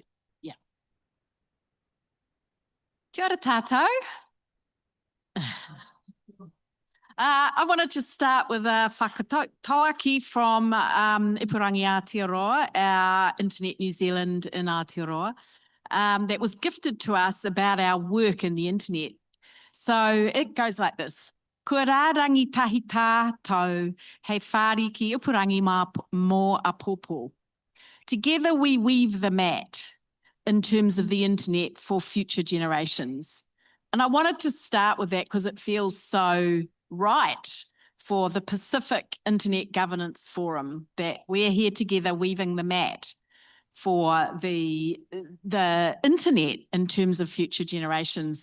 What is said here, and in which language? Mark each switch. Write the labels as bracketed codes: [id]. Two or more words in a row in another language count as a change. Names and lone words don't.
[en] Yeah. [mi] Kia ora tātou. [en] I want to just start with a whakatauaki from Ipurangi Aotearoa, our Internet New Zealand in Aotearoa, that was gifted to us about our work in the internet. So it goes like this. [mi] Kua rārangi tahi tātou hei whāri ki Ipurangi mō apopo. [en] Together we weave the mat in terms of the internet for future generations. And I wanted to start with that because it feels so right for the Pacific Internet Governance Forum that we're here together weaving the mat for the internet in terms of future generations.